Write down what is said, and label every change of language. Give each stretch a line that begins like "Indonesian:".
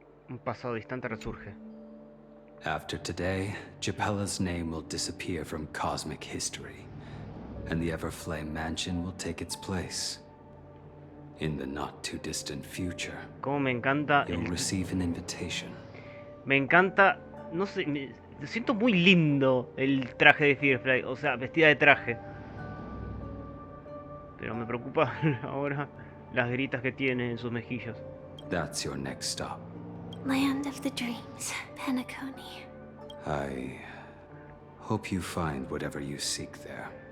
Spanish: Un pasado distante resurge.
English: After today, Japella's name will disappear from cosmic history, and the Everflame Mansion will take its place. In the not-too-distant future,
Spanish: Como me encanta
English: you'll receive an invitation.
Spanish: Me encanta, no sé, me siento muy lindo el traje de Firefly, o sea, vestida de traje. Pero me preocupa ahora las gritas que tiene en sus mejillas.
English: That's your next stop. Land of the Dreams, Penacony. I hope you find whatever you seek there.